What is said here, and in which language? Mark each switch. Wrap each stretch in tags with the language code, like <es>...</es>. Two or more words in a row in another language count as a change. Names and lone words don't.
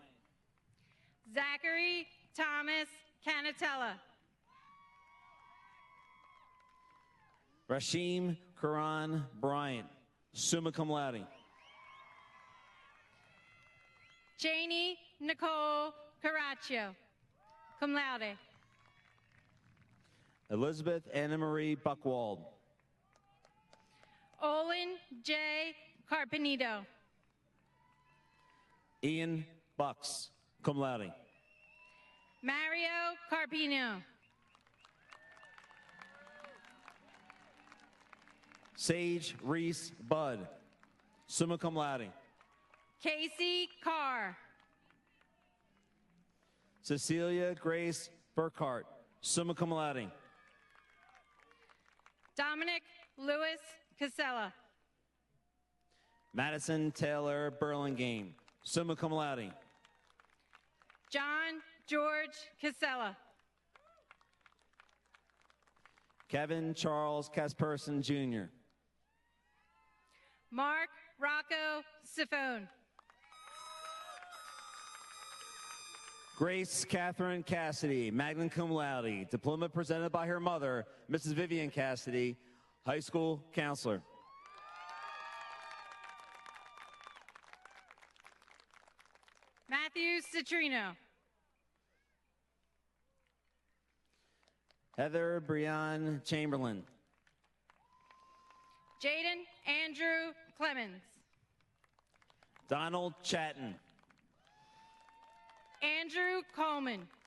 <en>Zachary Thomas Canatella. Rashim Karan Bryant,</en> <la>summa cum laude.</la> <en>Janie Nicole Caraccio,</en> <la>cum laude.</la> <en>Elizabeth Anna Marie Buckwald. Olin J. Carpenito. Ian Bucks,</en> <la>cum laude.</la> <en>Mario Carpino. Sage Reese Budd,</en> <la>summa cum laude.</la> <en>Casey Carr. Cecilia Grace Burkhart,</en> <la>summa cum laude.</la> <en>Dominic Lewis Casella. Madison Taylor Burlingame,</en> <la>summa cum laude.</la> <en>John George Casella. Kevin Charles Casperson Jr. Mark Rocco Sifone. Grace Catherine Cassidy,</en> <la>magna cum laude,</la> <en>diploma presented by her mother, Mrs. Vivian Cassidy, high school counselor. Matthew Citrino. Heather Breon Chamberlain. Jaden Andrew Clemens. Donald Chatton. Andrew Coleman.</en>